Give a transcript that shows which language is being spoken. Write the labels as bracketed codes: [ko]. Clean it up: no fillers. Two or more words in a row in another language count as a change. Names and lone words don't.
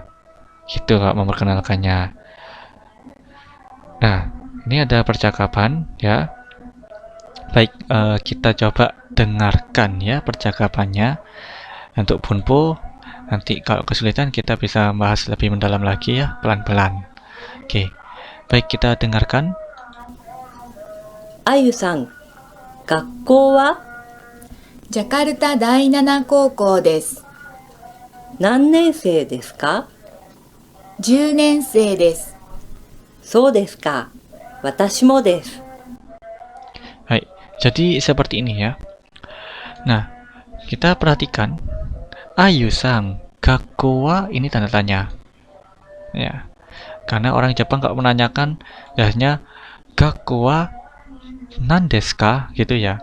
[id] Gitu Kak memperkenalkannya. Nah, ini ada percakapan ya. Baik, kita coba dengarkan ya percakapannya. Untuk Bunpo, nanti kalau kesulitan kita bisa bahas lebih mendalam lagi ya, pelan-pelan. Oke, baik kita dengarkan. [ja] Ayu-san, 学校はジャカルタ第7高校です。何年生ですか？ 10年生です。そうですか。私もです。 [id] Hai, jadi seperti ini ya. Nah, kita perhatikan Ayu-sang, [ja] 学校 は [id] ini tanda tanya. Ya, karena orang Jepang kalau menanyakan biasanya [ja] 学校 は 何 です か [id] gitu ya.